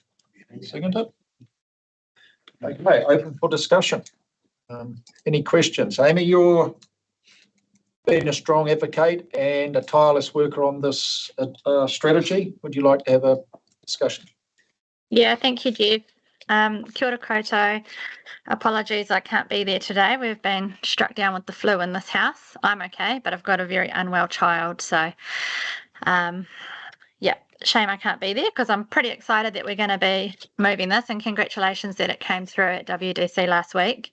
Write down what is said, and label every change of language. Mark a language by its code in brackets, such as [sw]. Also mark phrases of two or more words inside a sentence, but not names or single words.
[en] Seconder? Okay, open for discussion. Any questions? Amy, you're been a strong advocate and a tireless worker on this strategy. Would you like to have a discussion? Yeah, thank you, Jeff. [mi] Kia ora koutou. [en] Apologies, I can't be there today. We've been struck down with the flu in this house. I'm okay, but I've got a very unwell child. So, yeah, shame I can't be there because I'm pretty excited that we're going to be moving this, and congratulations that it came through at WDC last week.